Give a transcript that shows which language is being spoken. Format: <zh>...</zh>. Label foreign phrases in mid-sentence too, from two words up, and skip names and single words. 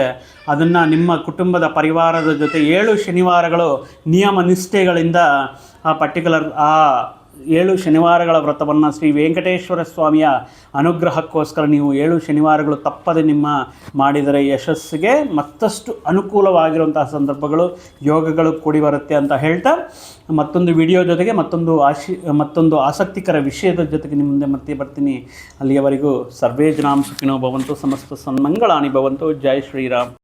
<kn>ಅದನ್ನು ನಿಮ್ಮ ಕುಟುಂಬದ ಪರಿವಾರದ ಜೊತೆ 7 ಶನಿವಾರಗಳು ನಿಯಮ ನಿಷ್ಠೆಗಳಿಂದ ಆ ಪರ್ಟಿಕ್ಯುಲರ್ 7 ಶನಿವಾರಗಳ ವ್ರತವನ್ನು ಶ್ರೀ ವೆಂಕಟೇಶ್ವರ ಸ್ವಾಮಿಯ ಅನುಗ್ರಹಕ್ಕೋಸ್ಕರ ನೀವು 7 ಶನಿವಾರಗಳು ತಪ್ಪದೆ ನಿಮ್ಮ ಮಾಡಿದರೆ ಯಶಸ್ಸಿಗೆ ಮತ್ತಷ್ಟು ಅನುಕೂಲವಾಗಿರುವಂತಹ ಸಂದರ್ಭಗಳು, ಯೋಗಗಳು ಕೂಡಿ ಬರುತ್ತೆ ಅಂತ ಹೇಳ್ತಾ, ಮತ್ತೊಂದು ವಿಡಿಯೋ ಜೊತೆಗೆ ಮತ್ತೊಂದು ಆಸಕ್ತಿಕರ ವಿಷಯದ ಜೊತೆಗೆ ನಿಮ್ಮ ಮುಂದೆ ಮತ್ತೆ ಬರ್ತೀನಿ.</kn> <sa>ಅಲ್ಲಿಯವರೆಗೂ ಸರ್ವೇ ಜನಾಂ ಸುಖಿನೋ ಭವಂತು, ಸಮಸ್ತ ಸನ್ಮಂಗಳಾನಿ ಭವಂತು.</sa> <kn>ಜೈ ಶ್ರೀರಾಮ್.</kn>